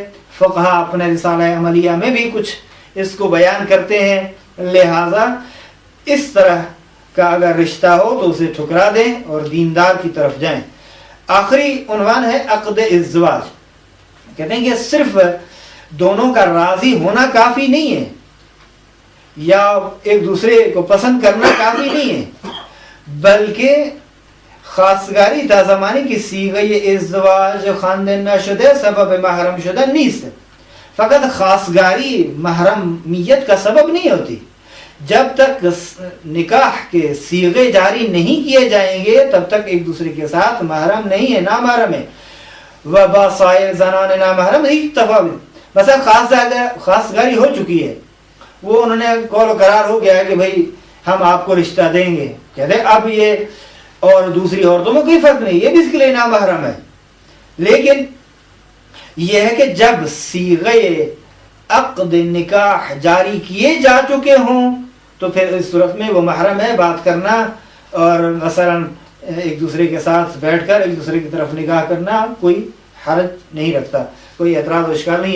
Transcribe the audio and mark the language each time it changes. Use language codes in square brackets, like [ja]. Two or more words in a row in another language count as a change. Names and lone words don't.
[ur] فقہا اپنے رسالہ عملیہ میں بھی کچھ اس کو بیان کرتے ہیں، لہذا اس طرح کا اگر رشتہ ہو تو اسے ٹھکرا دیں اور دیندار کی طرف جائیں۔ آخری عنوان ہے عقد ازدواج۔ کہتے ہیں کہ صرف دونوں کا راضی ہونا کافی نہیں ہے، یا ایک دوسرے کو پسند کرنا کافی نہیں ہے، بلکہ [fa] خواستگاری تا زمانی کی صیغه ازدواج خواندن نشده سبب محرم شدن نیست۔ [ur] فقط خواستگاری محرمیت کا سبب نہیں ہوتی۔ جب تک نکاح کے صیغے جاری نہیں کیے جائیں گے تب تک ایک دوسرے کے ساتھ محرم نہیں ہے، نامحرم ہے۔ [fa] وباسائر زنان نامحرم تفاوت، [ur] مثلا خواستگاری ہو چکی ہے، وہ انہوں نے قول و قرار ہو گیا ہے کہ بھائی ہم آپ کو رشتہ دیں گے، کہتے ہیں اب یہ اور دوسری عورتوں میں کوئی فرق نہیں، یہ بھی اس کے لیے نامحرم ہے۔ لیکن یہ ہے کہ جب صیغے عقد نکاح جاری کیے جا چکے ہوں تو پھر اس صورت میں وہ محرم ہے، بات کرنا اور مثلا ایک دوسرے کے ساتھ بیٹھ کر ایک دوسرے کی طرف نگاہ کرنا کوئی حرج نہیں رکھتا، کوئی اعتراض و اشکال نہیں ہے۔